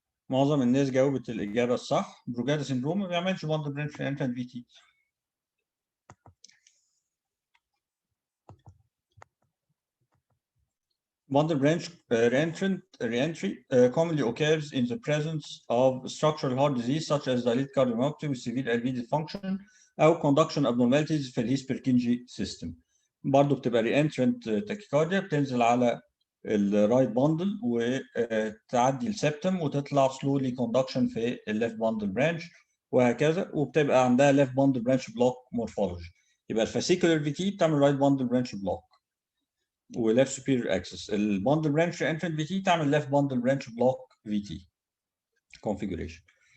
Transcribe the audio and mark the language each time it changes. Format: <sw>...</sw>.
<ar>معظم الناس جاوبت الإجابة الصح. بروجادا سيندروم ما بيعملش bundle branch reentrant VT.</ar> <en>Bundle branch reentry commonly occurs in the presence of structural heart disease such as dilated cardiomyopathy with severe LV dysfunction أو conduction abnormalities في الهيسبركينجي system.</en> <ar>برضه بتبقى reentrant tachycardia بتنزل على الرايت باندل وتعدي السبتم وتطلع slowly conduction في الليفت باندل برانش وهكذا، وبتبقى عندها left bundle branch block morphology. يبقى الفاسيكولار في تي بتعمل right bundle branch block وليفت superior axis. الباندل برانش انترنت في تي تعمل ليفت باندل برانش بلوك في تي configuration.</ar>